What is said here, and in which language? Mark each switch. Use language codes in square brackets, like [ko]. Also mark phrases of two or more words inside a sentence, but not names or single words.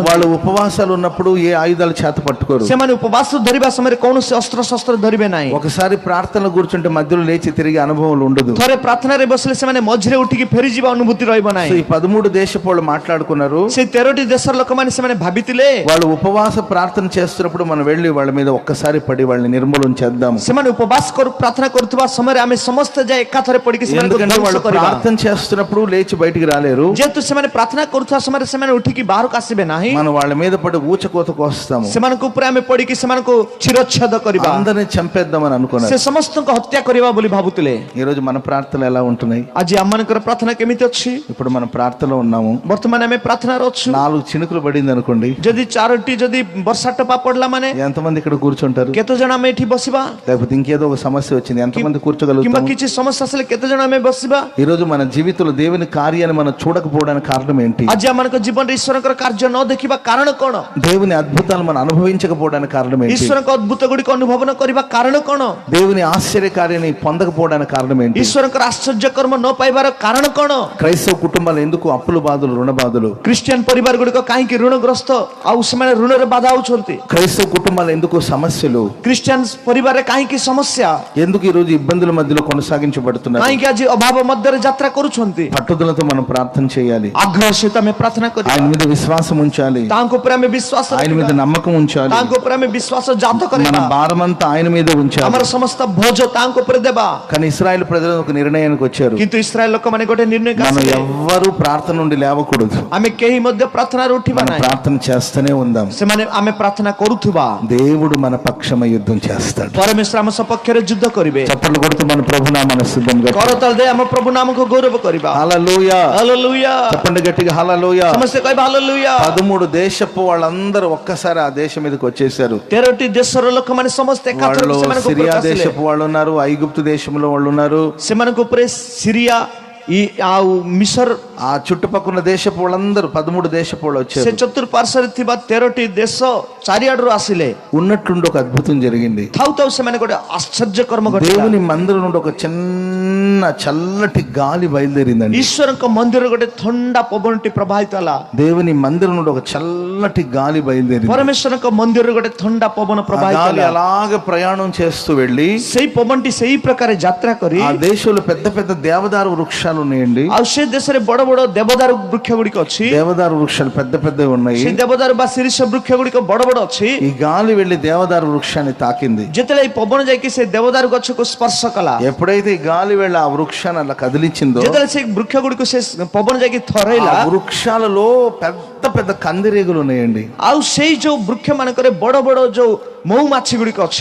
[te] వాళ్ళు ఉపవాసాలు ఉన్నప్పుడు ఏ ఆయుధాలు చేత పట్టుకోరు. [or] ସେମାନେ ଉପବାସ ଧରିବା ସମୟରେ କୌଣସି ଅସ୍ତ୍ର ଶସ୍ତ୍ର ଧରିବେ ନାହିଁ. [te] ఒకసారి ప్రార్థనలు కూర్చుంటే మధ్యలో లేచి తిరిగి అనుభవం ఉండదు. [or] ଥରେ ପ୍ରାର୍ଥନାରେ ବସିଲେ ସେମାନେ ମଝିରେ ଉଠିକି ଫେରିଯିବା ଅନୁଭୂତି ରହିବ [te] సో [or] ନାହିଁ. [te] ఈ 13 దేశపు వాళ్ళు మాట్లాడుకున్నారు. [or] ସେ 13ଟି ଦେଶର ଲୋକମାନେ ସେମାନେ ଭାବିଥିଲେ [te] వాళ్ళు ఉపవాస ప్రార్థన చేస్తున్నప్పుడు మనం వెళ్ళి వాళ్ళ మీద ఒక్కసారి పడి వాళ్ళని నిర్మూలన చేద్దాము. [or] ସେମାନେ ଉପବାସ ପ୍ରାର୍ଥନା କରୁଥିବା ସମୟରେ ଆମେ ସମସ୍ତେ ଯାଇ ଏକାଥରେ ପଡିକି ସେମାନଙ୍କୁ [te] ఎందుకంటే [or] ଧ୍ୱଂସ [te] వాళ్ళు [or] କରିବା. [te] ప్రార్థన చేస్తున్నప్పుడు లేచి బయటికి రాలేరు. [or] ଯେହେତୁ ସେମାନେ ପ୍ରାର୍ଥନା କରୁଥିବା ସମୟରେ ସେମାନେ ଉଠିକି ବାହାରକୁ ଆସିବେ ନାହିଁ. [te] మనం వాళ్ళ మీద పడి ఊచకోతకు వస్తాము. [or] ସେମାନଙ୍କ ଉପରେ ଆମେ ପଡିକି ସେମାନଙ୍କୁ చిరଚ୍ఛేଦ କରିବା. [te] అందరిని చంపేద్దామని [or] ସେ [te] అనుకున్నారు. [or] ସମସ୍ତଙ୍କୁ హత్ୟା କରିବା ବୋଲି ଭାବୁଥିଲେ. [te] ఈ రోజు మన ప్రార్థనలు ఎలా ఉంటున్నాయి? [or] ଆଜି ଆମମାନଙ୍କର ପ୍ରାର୍ଥନା କେମିତି ଅଛି? [te] ఇప్పుడు మనం ప్రార్థనలో ఉన్నాము. [or] ବର୍ତ୍ତମାନ ଆମେ ପ୍ରାର୍ଥନାରେ ଅଛୁ. [te] 4 చినుకులు పడింది అనుకోండి, [or] ଯଦି 4ଟି ଯଦି ବର୍ଷା ଟପା ପଡିଲା ମାନେ [te] ఎంతమంది ఇక్కడ కూర్చుంటారు? [or] କେତେ ଜଣ ଆମେ ଏଠି ବସିବା? [te] లేకపోతే ఇంకేదో ఒక సమస్య వచ్చింది, ఎంతమంది [or] କିମ୍ବା [te] కూర్చోగలుగుతాం? [or] କିଛି ସମସ୍ୟା ଆସିଲେ କେତେ ଜଣ ଆମେ ବସିବା? [te] ఈ రోజు మన జీవితంలో దేవుని కార్యాన్ని మనం చూడకపోవడానికి కారణం ఏంటి? [or] ଆଜି ଆମମାନଙ୍କ ଜୀବନରେ ଈଶ୍ୱରଙ୍କର କାର୍ଯ୍ୟ ନ ଦେଖିବା କାରଣ କଣ? [te] దేవుని అద్భుతాలు మనం అనుభవించకపోవడానికి కారణం ఏంటి? [or] ଈଶ୍ୱରଙ୍କ ଅଦ୍ଭୁତ ଗୁଡ଼ିକ ଅନୁଭବ ନ କରିବା କାରଣ କଣ? [te] దేవుని ఆశ్చర్య కార్యాన్ని పొందకపోవడానికి కారణం ఏంటి? [or] ଈଶ୍ୱରଙ୍କର ଆଶ୍ଚର୍ଯ୍ୟ କର୍ମ ନ ପାଇବାର କାରଣ କଣ? [te] క్రైస్తవ కుటుంబాలు ఎందుకు అప్పులు బాధలు రుణ బాధలు? [or] ଖ୍ରୀଷ୍ଟିଆନ ପରିବାର ଗୁଡ଼ିକ କାହିଁକି ଋଣଗ୍ରସ୍ତ ଆଉ ସେମାନେ ଋଣରେ ବାଧା ହଉଛନ୍ତି? [te] క్రైస్తవ కుటుంబాలు ఎందుకు సమస్యలు? [or] ଖ୍ରୀଷ୍ଟିଆନ ପରିବାରରେ କାହିଁକି ସମସ୍ୟା? [te] ఎందుకు ఈ రోజు ఇబ్బందుల మధ్యలో కొనసాగించబడుతున్నారు? [or] କାହିଁକି ଆଜି ଅଭାବ ମଧ୍ୟରେ ଯାତ୍ରା କରୁଛନ୍ତି? [te] పట్టుదలతో మనం ప్రార్థన చేయాలి. [or] ଆଗ୍ରହ ସହିତ ଆମେ ପ୍ରାର୍ଥନା କରିବା. [te] ఆయన మీద విశ్వాసం ఉంచాలి. [or] ତାଙ୍କ ଉପରେ ଆମେ ବିଶ୍ୱାସ [te] ఆయన మీద [or] ରଖିବା. [te] నమ్మకం ఉంచాలి. [or] ତାଙ୍କ ଉପରେ ଆମେ ବିଶ୍ୱାସ ଜାତ [te] మన [or] କରିବା. [te] భారమంతా ఆయన మీద ఉంచాలి. [or] ଆମର ସମସ୍ତ ବୋଝ ତାଙ୍କ ଉପରେ ଦେବା. [te] కానీ ఇశ్రాయేలు ప్రజలు ఒక నిర్ణయానికి వచ్చారు. [or] କିନ୍ତୁ ଇସ୍ରାଏଲ ଲୋକମାନେ ଗୋଟେ ନିର୍ଣ୍ଣୟ [te] మనం [or] କରିଥିଲେ. [te] ఎవ్వరూ ప్రార్థన నుండి లేవకూడదు. [or] ଆମେ କେହି ମଧ୍ୟ ପ୍ରାର୍ଥନାରୁ ଉଠିବା [te] మనం [or] ନାହିଁ. [te] ప్రార్థన చేస్తూనే ఉందాం. [or] ସେମାନେ ଆମେ ପ୍ରାର୍ଥନା କରୁଥିବା [te] దేవుడు మన పక్షమై యుద్ధం చేస్తాడు. [or] ପରମେଶ୍ୱର ଆମ ସପକ୍ଷରେ ଯୁଦ୍ଧ କରିବେ. [te] చప్పట్లు కొడుతూ మన ప్రభునామన సిద్ధంగా [or] କରତାଳ ଦେଇ ଆମ ପ୍ରଭୁ ନାମକୁ ଗୌରବ କରିବା. [te] హల్లెలూయా. హల్లెలూయా. చెప్పండి గట్టిగా హల్లెలూయా. [or] ସମସ୍ତେ କହିବା హల్లెలూయా. [te] 13 దేశపు వాళ్ళందరూ ఒక్కసారి ఆ దేశం మీదకి వచ్చేసారు. [or] 13ଟି ଦେଶର ଲୋକମାନେ ସମସ୍ତେ ଏକାଥରେ [te] వాళ్ళు [or] ସେମାନଙ୍କ ଉପରେ [te] సిరియా [or] ଆସିଲେ. [te] దేశపు వాళ్ళు ఉన్నారు, ఐగుప్తు దేశంలో వాళ్ళు ఉన్నారు, [or] ସେମାନଙ୍କ ଉପରେ ସିରିଆ ଆଉ ମିଶର [te] ఆ చుట్టుపక్కల దేశపు వాళ్ళందరూ 13 దేశపు వాళ్ళు [or] ସେ [te] వచ్చారు. [or] ଚତୁଃପାର୍ଶ୍ୱରେ ଥିବା 13ଟି ଦେଶ ଚାରିଆଡରୁ ଆସିଲେ. [te] ఉన్నట్టుండి ఒక అద్భుతం జరిగింది. [or] ଥାଉ ଥାଉ ସେମାନେ ଗୋଟେ ଆଶ୍ଚର୍ଯ୍ୟ କର୍ମ ଘଟିଲା. [te] దేవుని మందిరం నుండి ఒక చిన్న చల్లటి గాలి బయలుదేరిందండి. [or] ଈଶ୍ୱରଙ୍କ ମନ୍ଦିରରେ ଗୋଟେ ଥଣ୍ଡା ପବନଟି ପ୍ରବାହିତ ହେଲା. [te] దేవుని మందిరం నుండి ఒక చల్లటి గాలి బయలుదేరింది. [or] ପରମେଶ୍ୱରଙ୍କ ମନ୍ଦିରରେ ଗୋଟେ ଥଣ୍ଡା ପବନ [te] ఆ [or] ପ୍ରବାହିତ [te] గాలి [or] ହେଲା. [te] అలాగే ప్రయాణం చేస్తూ వెళ్ళి [or] ସେଇ ପବନଟି ସେଇ ପ୍ରକାର ଯାତ୍ରା କରି [te] ఆ దేశంలో పెద్ద పెద్ద దేవదారు వృక్షాలు ఉన్నాయండి. [or] ଆଉ ସେ ଦେଶରେ ବଡ ବଡ ଦେବଦାରୁ ବୃକ୍ଷ ଗୁଡିକ ଅଛି. [te] దేవదారు వృక్షాలు పెద్ద పెద్దవి ఉన్నాయి. [or] ସେ ଦେବଦାରୁ ବା ଶିରୀଷ ବୃକ୍ଷ ଗୁଡିକ ବଡ ବଡ ଅଛି. [te] ఈ గాలి వెళ్లి దేవదారు వృక్షాన్ని తాకింది. [or] ଯେତେବେଳେ ଏଇ ପବନ ଯାଇକି ସେ ଦେବଦାରୁ ଗଛକୁ ସ୍ପର୍ଶ କଲା, [te] ఎప్పుడైతే ఈ గాలి వెళ్ళి ఆ వృక్షాన్ని అలా కదిలించిందో [or] ଯେତେବେଳେ ସେ ବୃକ୍ଷ ଗୁଡିକୁ ସେ ପବନ ଯାଇକି ଥରେଇଲା, [te] ఆ వృక్షాలలో పెద్ద పెద్ద కందిరీగలు ఉన్నాయండి. [or] ଆଉ ସେଇ ଯୋଉ ବୃକ୍ଷ ମାନଙ୍କରେ ବଡ ବଡ ଯୋଉ ମହୁମାଛି ଗୁଡିକ ଅଛି,